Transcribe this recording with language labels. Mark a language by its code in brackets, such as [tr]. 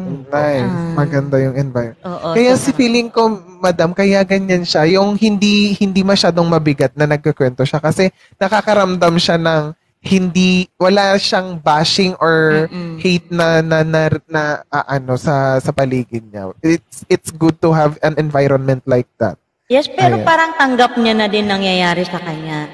[tl] Nice. Maganda yung environment. Oo. Kaya so, si feeling ko, madam, kaya ganyan siya. Yung hindi masyadong mabigat na nagkukwento siya kasi nakakaramdam siya ng wala siyang bashing or Mm-mm. hate ano sa paligid niya. [en] It's good to have an environment like that. Yes, pero Ayan. [tl] parang tanggap niya na din nangyayari sa kanya.